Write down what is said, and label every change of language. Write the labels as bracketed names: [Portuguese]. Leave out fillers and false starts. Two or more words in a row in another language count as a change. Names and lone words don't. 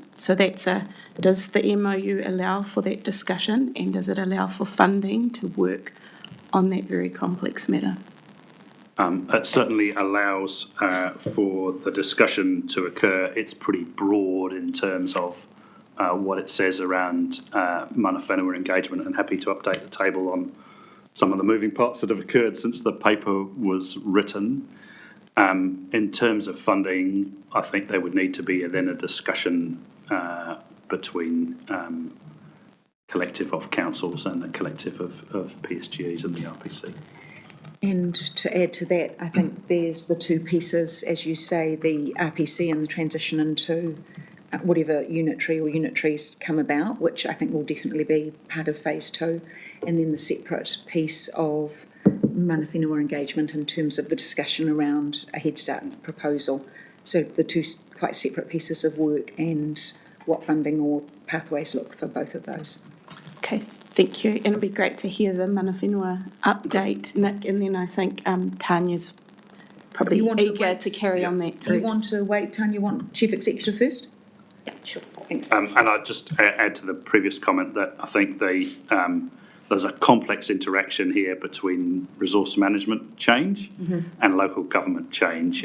[English] So does the MOU allow for that discussion, and does it allow for funding to work on that very complex matter? It certainly allows for the discussion to occur. It's pretty broad in terms of what it says around [Māori] mana whenua [English] engagement, and happy to update the table on some of the moving parts that have occurred since the paper was written. In terms of funding, I think there would need to be then a discussion between collective of councils and the collective of PSGEs and the RPC. And to add to that, I think there's the two pieces, as you say, the RPC and the transition into whatever unitaries come about, which I think will definitely be part of phase 2, and then the separate piece of [Māori] mana whenua [English] engagement in terms of the discussion around a Head Start proposal. So the two quite separate pieces of work and what funding or pathways look for both of those. Okay, thank you. And it'd be great to hear the [Māori] mana whenua [English] update, Nick, and then I think Tanya's probably eager to carry on that thread. You want to wait, Tanya? You want Chief Executive first? Yeah, sure. Thanks. And I'd just add to the previous comment that I think there's a complex interaction here between resource management change and local government change.